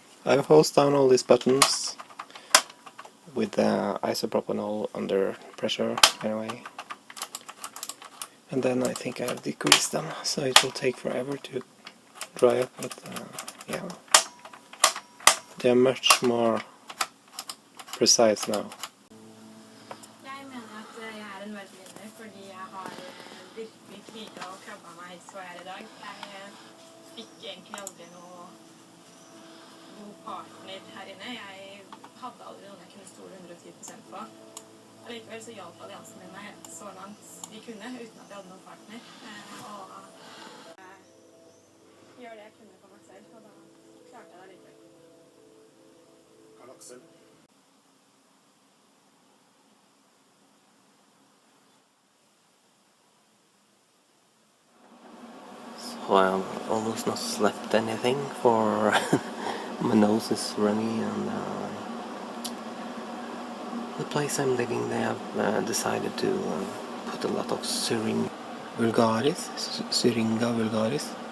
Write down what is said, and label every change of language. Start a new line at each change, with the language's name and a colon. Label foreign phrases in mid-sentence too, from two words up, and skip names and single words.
English: I've hosed down all these buttons with isopropanol under pressure anyway. And then I think I have decreased them, so it will take forever to dry up, but yeah. They are much more precise now.
Norwegian: Jeg mener at jeg er en verdensvinner fordi jeg har virkelig kriget og krabba meg så jeg er i dag. Jeg fikk egentlig aldri noe god partner her inne. Jeg hadde aldri noen jeg kunne stole 110% på. Allikevel så hjalp alliansen min meg så langt de kunne uten at jeg hadde noen partner. Og gjør det jeg kunne for meg selv, og da klarte jeg det allikevel. Aksel.
English: So I've almost not slept anything for my nose is runny, and the place I'm living, they have decided to put a lot of Syringa vulgaris.